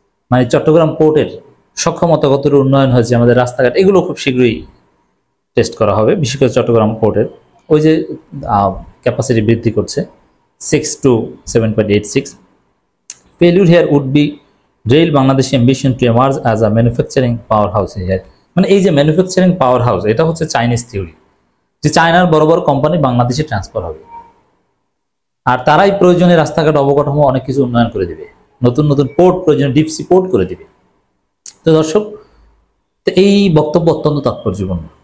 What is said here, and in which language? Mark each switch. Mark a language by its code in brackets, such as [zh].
[bn] মানে চট্টগ্রাম পোর্টের সক্ষমতা কতটা উন্নয়ন হয়েছে, আমাদের রাস্তাঘাট, এগুলো খুব শীঘ্রই টেস্ট করা হবে। বিশেষ করে চট্টগ্রাম পোর্টের ওই যে ক্যাপাসিটি বৃদ্ধি করছে 6 to 7.86. [en] Failure here would be derail Bangladesh ambition to emerge as a manufacturing powerhouse here. [bn] মানে এই যে ম্যানুফ্যাকচারিং পাওয়ার হাউস, এটা হচ্ছে চাইনিজ থিওরি, যে চায়নার বড় বড় কোম্পানি বাংলাদেশে ট্রান্সফার হবে, আর তারাই প্রয়োজনীয় রাস্তাঘাট, অবকাঠামো অনেক কিছু উন্নয়ন করে দিবে, নতুন নতুন পোর্ট প্রয়োজনীয় ডিপ সি পোর্ট করে দিবে। তো দর্শক, এই বক্তব্য অত্যন্ত তাৎপর্যপূর্ণ,